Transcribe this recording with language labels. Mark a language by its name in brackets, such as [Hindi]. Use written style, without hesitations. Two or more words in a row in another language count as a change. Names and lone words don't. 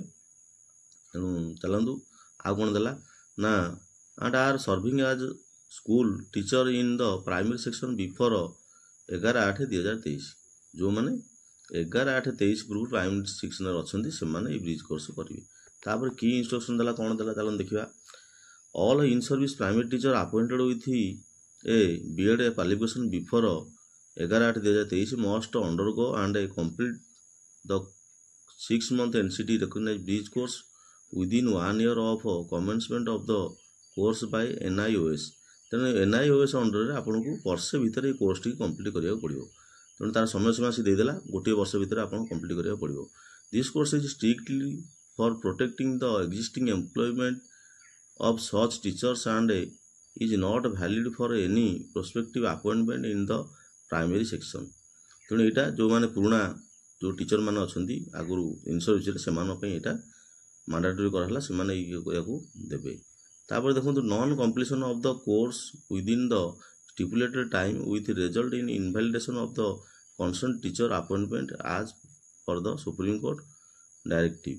[Odia] ତେଣୁ ଚାଲନ୍ତୁ ଆଉ କ'ଣ ଦେଲା ନା [English] and are serving as school teacher in the primary section before 11/8/2023। [Odia] ଯେଉଁମାନେ 11/8/23 ପୂର୍ବରୁ [English] primary section [Odia] ଅଛନ୍ତି ସେମାନେ ଏଇ [English] bridge course [Odia] କରିବେ। ତାପରେ କି ଇନଷ୍ଟ୍ରକ୍ସନ ଦେଲା, କ'ଣ ଦେଲା ଚାଲନ୍ତୁ ଦେଖିବା। [English] all in service primary teacher appointed with a B.Ed qualification before 11/8/2023 must undergo and complete the 6-month NCT recognized bridge course within 1 year of commencement of the course by NIOS। [Odia] ତେଣୁ NIOS ଅଣ୍ଡରରେ ଆପଣଙ୍କୁ ବର୍ଷେ ଭିତରେ ଏଇ [English] course complete [Odia] କରିବାକୁ ପଡ଼ିବ। ତେଣୁ ତାର ସମୟ ସୀମା ସେ ଦେଇଦେଲା, ଗୋଟିଏ ବର୍ଷ ଭିତରେ ଆପଣ କମ୍ପ୍ଲିଟ୍ କରିବାକୁ ପଡ଼ିବ। [English] this course is strictly for protecting the existing employment of such teachers and is not valid for any prospective appointment in the primary section। [Odia] ତେଣୁ ଏଇଟା ଯେଉଁମାନେ ପୁରୁଣା ଯେଉଁ ଟିଚର ମାନେ ଅଛନ୍ତି ଆଗରୁ [English] in service [Odia] ସେମାନଙ୍କ ପାଇଁ ଏଇଟା ମାଣ୍ଡାଟୋରି କରାହେଲା, ସେମାନେ ୟାକୁ ଦେବେ। ତାପରେ ଦେଖନ୍ତୁ [English] non completion of the course within the stipulated time with result in invalidation of the concern teacher appointment as for the Supreme Court directive.